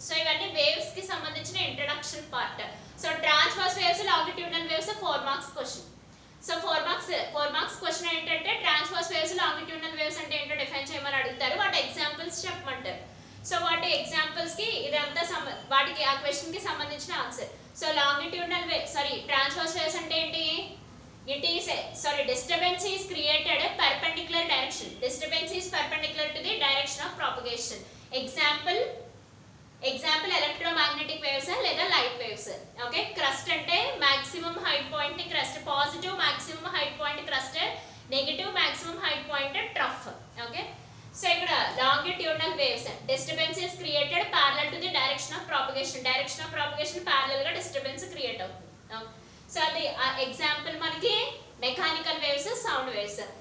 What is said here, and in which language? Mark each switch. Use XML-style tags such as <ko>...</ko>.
<te>So ఇవన్నీ waves కి సంబంధించిన introduction part. So transverse waves, longitudinal waves 4 marks question. So 4 marks question ఏంటంటే transverse waves, longitudinal waves అంటే ఏంటో డిఫైన్ చేయమని అడుగుతారు, వాటి ఎగ్జాంపుల్స్ చెప్పమంటారు. సో వాటి ఎగ్జాంపుల్స్ కి ఇదంతా వాటికి ఆ క్వశ్చన్ కి సంబంధించిన answer. So longitudinal wave transverse waves అంటే ఏంటి?</te> <en>It is disturbance is created perpendicular direction. Disturbance is perpendicular to the direction of propagation. Example electromagnetic waves లేదా light waves. Okay, crust అంటే maximum height point ని crust, positive maximum height point crust, negative maximum height point trough. Okay, so ఇక్కడ longitudinal waves, disturbance is created parallel to the direction of propagation. Direction of propagation parallel గా disturbance create అవుతుంది.</en> <te>So అది example మనకి mechanical waves, sound waves.</te>